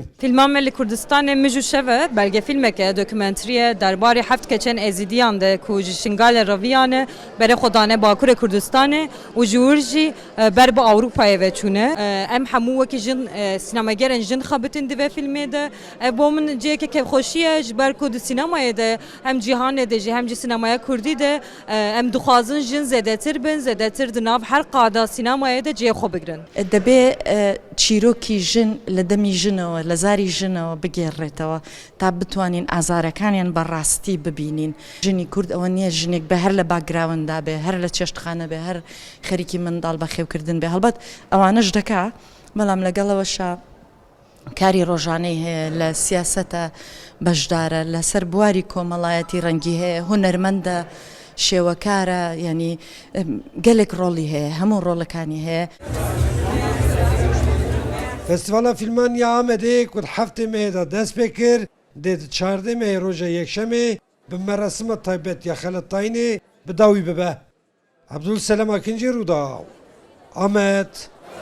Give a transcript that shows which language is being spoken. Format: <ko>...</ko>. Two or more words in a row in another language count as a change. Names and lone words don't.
<ku>Filman me li Kurdistanê mij û şeve belgefîlmeke dokumenteriye derbarê heft keçên êzidiyan de ku ji şingalê reviyan e berê xwe Bakurê Kurdistanê û ji wir jî ber bi Ewropayê veçûne. Em hemû wekî jin sînemagerên jin xebitin di vê filmê de ev bo min ciheke kevxweşî ye ji ber ku di sînemayê de hem cîhanê de jî hem jî sînemaya Kurdî de em dixwazin jin zêdetir bin zêdetir di nav her qada sînemayê de cihê xwe bigirin.</ku> <ckb>دەبێ چیرۆکی ژن لە دەمی ژنەوە لە زاری ژنەوە بگێڕێتەوە تا بتوانین ئازارەکانیان بەڕاستی ببینین ژنی کورد ئەوە نییە ژنێک بە هەر لە باگراوندا بێ هەر لە چێشتخانە بێ هەر خەریکی منداڵ بە خێوکردن بێ هەڵبەت ئەوانەش دەکا بەڵام لەگەڵەوەشە کاری ڕۆژانەی هەیە لە سیاسەتە بەشدارە لەسەر بواری کۆمەڵایەتی ڕەنگی هەیە هونەرمەندە شێوەکارە ینی گەلێک ڕۆڵی هەیە هەموو ڕۆڵەکانی هەیە.</ckb> <ku>Festîvala Fîlman ya Amedê ku heftê mehê da dest pê kir dê di çardê mehê roja yekşemê bi meresima taybet ya xeletayînê bi dawî bibe. Abdulselam Akinci Rûda Amed</ku>